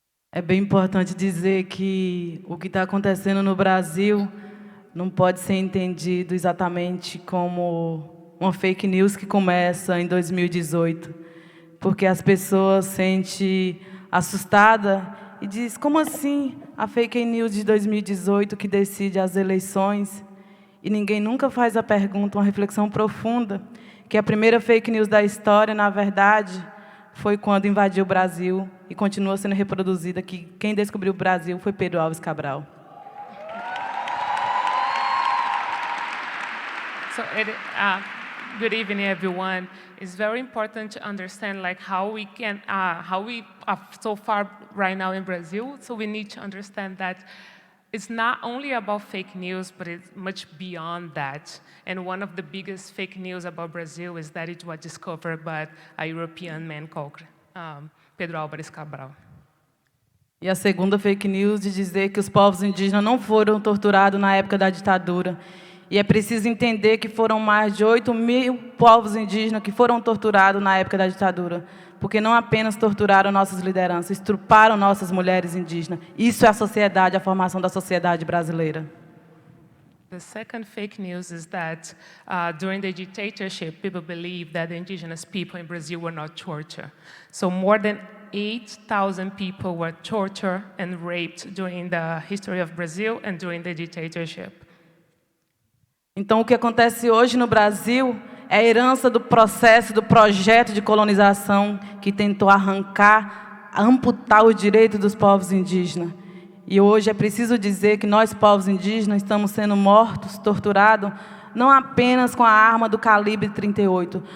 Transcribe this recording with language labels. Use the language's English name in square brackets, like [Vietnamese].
[Portuguese] É bem importante dizer que o que está acontecendo no Brasil não pode ser entendido exatamente como uma fake news que começa em 2018, porque as pessoas se sentem assustadas e dizem, como assim a fake news de 2018 que decide as eleições? E ninguém nunca faz a pergunta, uma reflexão profunda, que a primeira fake news da história, na verdade, foi quando invadiu o Brasil e continua sendo reproduzida, que quem descobriu o Brasil foi Pedro Álvares Cabral. [English] So, good evening, everyone. It's very important to understand how we are so far right now in Brazil. So we need to understand that it's not only about fake news, but it's much beyond that. And one of the biggest fake news about Brazil is that it was discovered by a European man called Pedro Álvares Cabral. [Portuguese] E a segunda fake news de dizer que os povos indígenas não foram torturados na época da ditadura. E é preciso entender que foram mais de 8.000 povos indígenas que foram torturados na época da ditadura. Porque não apenas torturaram nossas lideranças, estruparam nossas mulheres indígenas. Isso é a sociedade, a formação da sociedade brasileira. [English] The second fake news is that during the dictatorship, people believed that the indigenous people in Brazil were not tortured. So more than 8,000 people were tortured and raped during the history of Brazil and during the dictatorship. [Portuguese] Então, o que acontece hoje no Brasil é a herança do processo, do projeto de colonização que tentou arrancar, amputar o direito dos povos indígenas. E hoje é preciso dizer que nós, povos indígenas, estamos sendo mortos, torturados, não apenas com a arma do calibre 38.